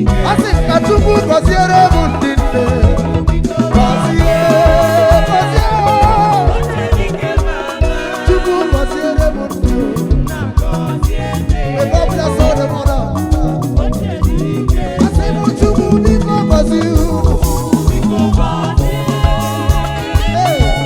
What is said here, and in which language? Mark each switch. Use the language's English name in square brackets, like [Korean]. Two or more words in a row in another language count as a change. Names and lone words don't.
[Igbo] Asị m ka Chukwu gọziere m ndị nne. Gọzie, gọzie. Chukwu gọziere m ndụ. [English] May God bless all the mother. I say, [Igbo] "Mo Chukwu, biko gọzie unu." [English] Hey.